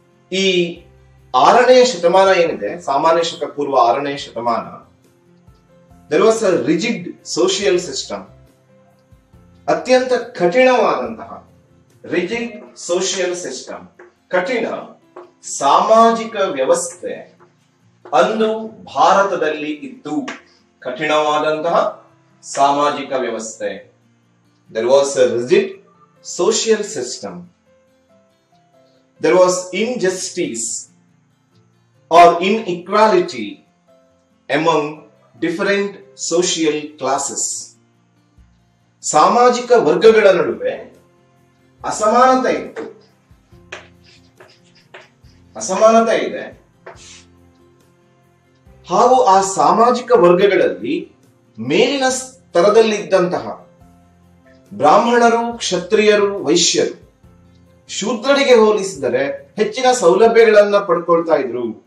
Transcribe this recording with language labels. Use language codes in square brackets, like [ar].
[kn] ಈ 6ನೇ ಶತಮಾನ ಏನಿದೆ, ಸಾಮಾನ್ಯ ಶಕ ಪೂರ್ವ 6ನೇ ಶತಮಾನ, [en] there was a rigid social system. [kn] ಅತ್ಯಂತ ಕಠಿಣವಾದಂತಹ [en] rigid social system, [kn] ಕಠಿಣ ಸಾಮಾಜಿಕ ವ್ಯವಸ್ಥೆ ಅಂದು ಭಾರತದಲ್ಲಿ ಇತ್ತು. ಕಠಿಣವಾದಂತಹ ಸಾಮಾಜಿಕ ವ್ಯವಸ್ಥೆ. [en] There was a rigid social system. There was injustice or inequality among different social classes. [kn] ಸಾಮಾಜಿಕ ವರ್ಗಗಳ ನಡುವೆ ಅಸಮಾನತೆ ಇತ್ತು. ಅಸಮಾನತೆ ಇದೆ. ಹಾಗೂ ಆ ಸಾಮಾಜಿಕ ವರ್ಗಗಳಲ್ಲಿ ಮೇಲಿನ ಸ್ತರದಲ್ಲಿದ್ದಂತಹ ಬ್ರಾಹ್ಮಣರು, ಕ್ಷತ್ರಿಯರು, ವೈಶ್ಯರು ಶೂದ್ರರಿಗೆ ಹೋಲಿಸಿದರೆ ಹೆಚ್ಚಿನ ಸೌಲಭ್ಯಗಳನ್ನ ಪಡ್ಕೊಳ್ತಾ ಇದ್ರು.